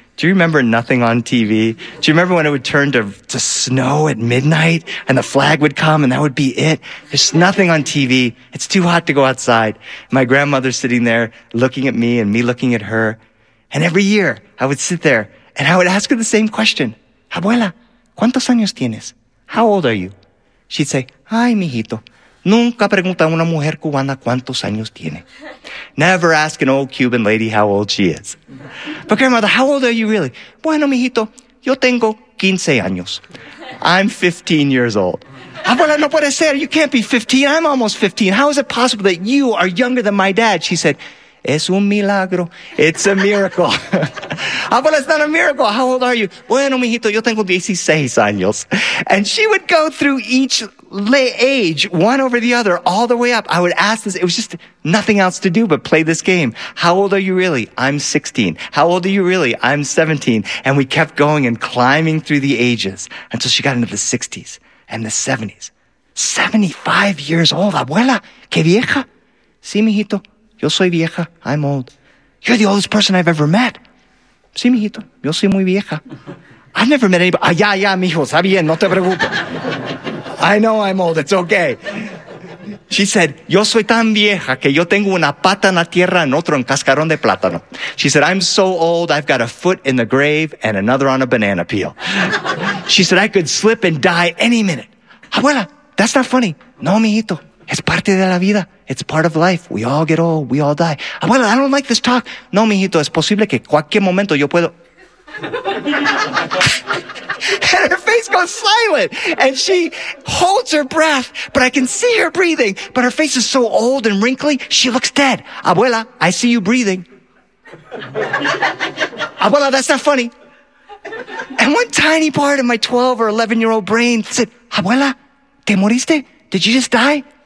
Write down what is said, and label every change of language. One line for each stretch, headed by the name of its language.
English: Do you remember Nothing on TV? Do you remember when it would turn to snow at midnight and the flag would come and that would be it? There's nothing on TV. It's too hot to go outside. My grandmother's sitting there looking at me and me looking at her. And every year I would sit there and I would ask her the same question.
Spanish: Abuela, ¿cuántos años tienes?
English: How old are you? She'd say,
Spanish: ay, mijito, nunca pregunta a una mujer cubana cuántos años tiene.
English: Never ask an old Cuban lady how old she is. But grandmother, how old are you really?
Spanish: Bueno, mijito, yo tengo 15 años.
English: I'm 15 years old. Abuela,
Spanish: no puede ser.
English: You can't be 15. I'm almost 15. How is it possible that you are younger than my dad? She said,
Spanish: es un milagro.
English: It's a miracle. Abuela, it's not a miracle. How old are you?
Spanish: Bueno, mijito, yo tengo 16 años.
English: And she would go through each age, one over the other, all the way up. I would ask this. It was just nothing else to do but play this game. How old are you really? I'm 16. How old are you really? I'm 17. And we kept going and climbing through the ages until she got into the 60s and the 70s. 75 years old.
Spanish: Abuela, qué vieja. Sí, mijito. Yo soy vieja,
English: I'm old. You're the oldest person I've ever met.
Spanish: Sí, mijito, yo soy muy vieja.
English: I've never met anybody.
Spanish: Ah, ya, mijo, está bien, no te preocupes.
English: I know I'm old, it's okay. She said,
Spanish: yo soy tan vieja que yo tengo una pata en la tierra y otro en cascarón de plátano.
English: She said, I'm so old, I've got a foot in the grave and another on a banana peel. She said, I could slip and die any minute. Abuela, that's not funny. No, mijito. It's
Spanish: parte de la vida.
English: It's part of life. We all get old. We all die. Abuela, I don't like this talk.
Spanish: No, mijito, es posible que cualquier momento yo puedo.
English: And her face goes silent. And she holds her breath, but I can see her breathing. But her face is so old and wrinkly, she looks dead. Abuela, I see you breathing. Abuela, that's not funny. And one tiny part of my 12 or 11-year-old brain said, Abuela,
Spanish: ¿te moriste?
English: Did you just die?